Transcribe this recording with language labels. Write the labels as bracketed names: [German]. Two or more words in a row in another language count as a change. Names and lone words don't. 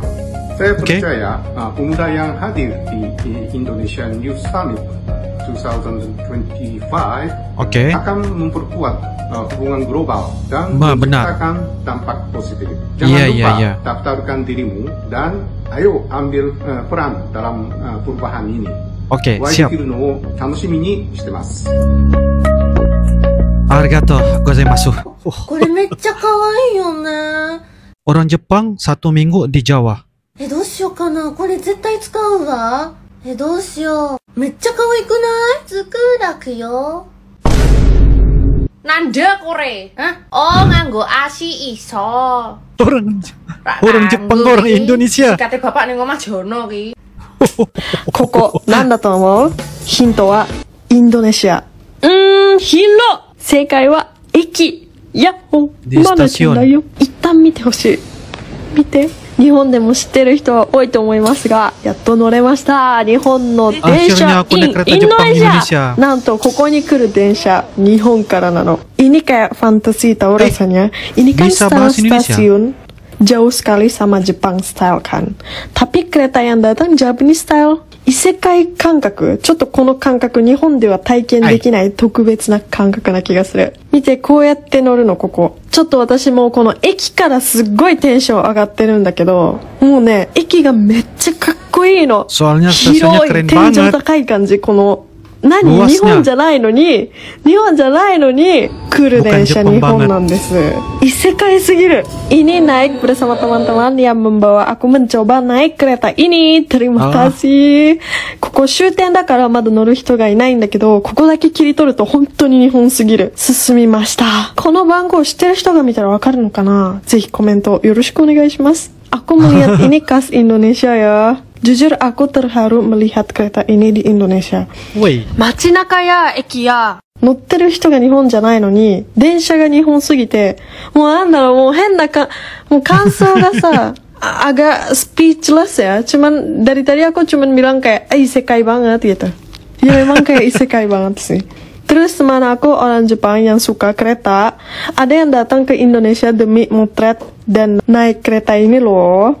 [Indonesian] Saya percaya pemuda yang hadir di Indonesian Youth Summit 2025 akan memperkuat hubungan global dan menciptakan dampak positif. Jangan lupa daftarkan dirimu dan ayo ambil peran dalam perubahan ini. Siap. [Japanese] ありがとうございます. [Indonesian] Orang Jepang 1 minggu di Jawa. [Japanese] どうしようかな。これ絶対使うわ。どうしよう。めっちゃ可愛くない？つくらくよ。なんだこれ. [Javanese] Oh, nganggo asi iso. [Indonesian] Orang Jepang, orang Indonesia. [Javanese] Kate bapak ning omah Jono ki. [Japanese] ここなんだと思う？ヒントはインドネシア。ヒント。正解は駅。ヤッホー。まだじゃないよ。一旦見てほしい。見て。日本でも知ってる人は多いと思いますが、やっと乗れました。日本の電車 in インドネシア。なんとここに来る電車、日本からなの。 [Indonesian] Ini kayak fantasi tau rasanya. Ini kan stasiun jauh sekali sama Jepang style kan. Tapi kereta yang datang [English] Japanese style. [Japanese] 異世界感覚、ちょっとこの感覚日本では体験できない特別な感覚な気がする。見て、こうやって乗るのここ。ちょっと私もこの駅からすっごいテンション上がってるんだけど、もうね、駅がめっちゃかっこいいの。広い、天井高い感じ、この、日本じゃないのに来る電車日本なんです。異世界すぎる。 [Indonesian] Ini naik bersama teman-teman yang membawa aku mencoba naik kereta ini. Terima kasih. [Japanese] ここ終点だからまだ乗る人がいないんだけど、ここだけ切り取ると本当に日本すぎる。進みました。この番号知ってる人が見たらわかるのかな？ぜひコメントよろしくお願いします。 [Indonesian] Aku melihat ini khas Indonesia ya. Jujur aku terharu melihat kereta ini di Indonesia. [Japanese] 街中や駅や乗ってる人が日本じゃないのに電車が日本すぎてもうなんだろうもう変なもう感想がさ [Indonesian] agak speechless ya. Cuman dari tadi aku cuman bilang kayak isekai banget gitu. Ya memang kayak isekai banget sih. Terus teman aku orang Jepang yang suka kereta, ada yang datang ke Indonesia demi motret dan naik kereta ini loh.